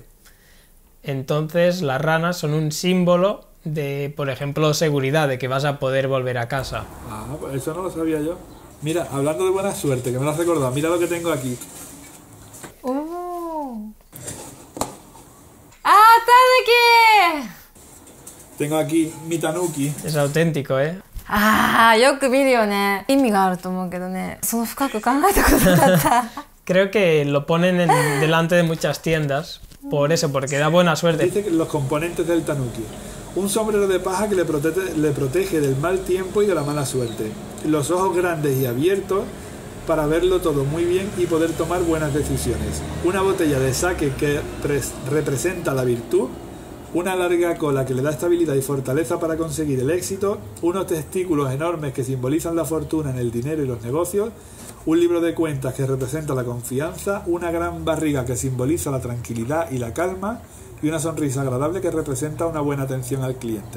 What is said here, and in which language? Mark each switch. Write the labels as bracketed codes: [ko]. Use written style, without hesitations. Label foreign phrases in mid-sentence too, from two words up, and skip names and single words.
[es] Entonces las ranas son un símbolo de, por ejemplo, seguridad, de que vas a poder volver a casa. Ah, pues eso no lo sabía yo. Mira, hablando de buena suerte, que me lo has recordado, mira lo que tengo aquí. ¡Ah, tanuki! Tengo aquí mi tanuki. Es auténtico, ¿eh? [ja] ああ、よく見るよね。意味があると思うけどね。その深く考えたことなかった。 [es] Creo que lo ponen delante de muchas tiendas, por eso, porque da buena suerte. Dice que los componentes del tanuki: un sombrero de paja que le protege del mal tiempo y de la mala suerte, los ojos grandes y abiertos para verlo todo muy bien y poder tomar buenas decisiones, una botella de sake que representa la virtud, una larga cola que le da estabilidad y fortaleza para conseguir el éxito, unos testículos enormes que simbolizan la fortuna en el dinero y los negocios, un libro de cuentas que representa la confianza, una gran barriga que simboliza la tranquilidad y la calma, y una sonrisa agradable que representa una buena atención al cliente.